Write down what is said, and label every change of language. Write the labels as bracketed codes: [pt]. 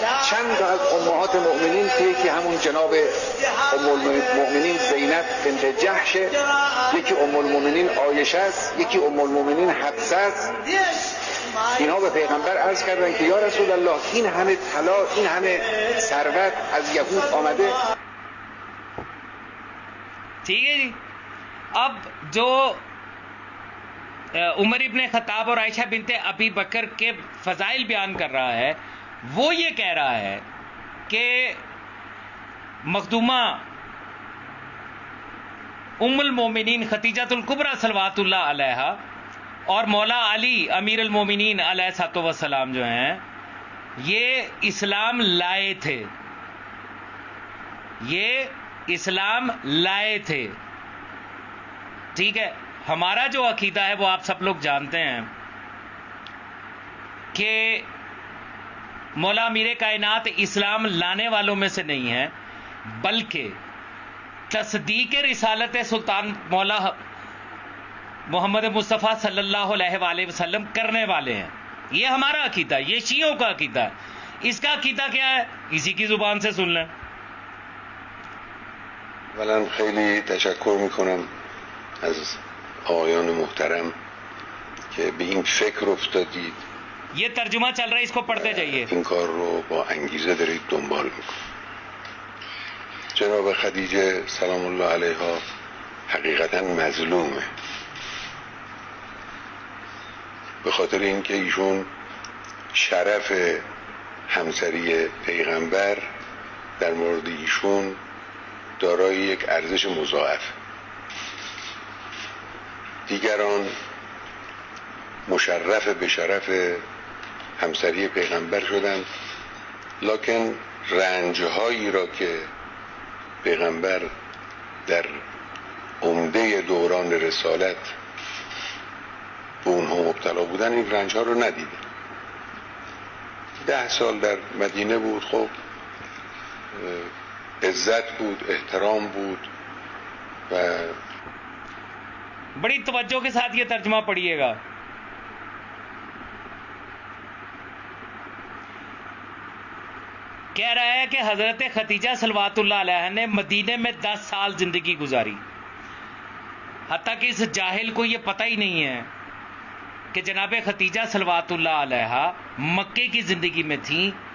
[fa] چند تا از امهات مؤمنین که یکی همون جناب ام المؤمنین زینب بنت جحشه، یکی ام المؤمنین عایشه است، یکی ام المؤمنین حفصه است، اینها به پیغمبر عرض کردن که یا رسول الله این همه طلا، این همه ثروت از یهود آمده. [ur] ٹھیک ہے جی. اب جو عمر ابن خطاب اور عائشہ بنت ابی بکر کے فضائل بیان کر رہا ہے وہ یہ کہہ رہا ہے کہ مخدومہ ام المومنین ختیجۃ الکبریٰ صلوات اللہ علیہا اور مولا علی امیر المومنین علیہ الصلوۃ والسلام جو ہیں یہ اسلام لائے تھے، یہ اسلام لائے تھے. ٹھیک ہے, ہمارا جو عقیدہ ہے وہ آپ سب لوگ جانتے ہیں کہ مولا امیر کائنات اسلام لانے والوں میں سے نہیں ہے بلکہ تصدیق رسالت سلطان مولا محمد مصطفیٰ صلی اللہ علیہ وآلہ وسلم کرنے والے ہیں. یہ ہمارا عقیدہ ہے, یہ شیعوں کا عقیدہ ہے. اس کا عقیدہ کیا ہے اسی کی زبان سے سن لیں. [fa] اولا خیلی تشکر میکنم از آقایان محترم که به این فکر افتادید. [ur] یہ ترجمہ چل رہا ہے, اس کو پڑھتے جائیے. [fa] این کار رو با انگیزه دارید دنبال میکنید. جناب خدیجه سلام الله علیها حقیقتا مظلومه به خاطر اینکه ایشون شرف همسری پیغمبر در مورد ایشون دارای یک ارزش مضاعف. دیگران مشرف به شرف همسری پیغمبر شدند لکن رنجهایی را که پیغمبر در عمده دوران رسالت به اونها مبتلا بودن این رنجها رو ندیدن. 10 سال در مدینه بود, خب عزت بود, احترام بود و [ur] بڑی توجہ کے ساتھ یہ ترجمہ پڑھیے گا. کہہ رہا ہے کہ حضرت ختیجہ صلوات اللہ علیہ نے مدینے میں 10 سال زندگی گزاری, حتیٰ کہ اس جاہل کو یہ پتہ ہی نہیں ہے کہ جناب ختیجہ صلوات اللہ علیہ مکے کی زندگی میں تھیں.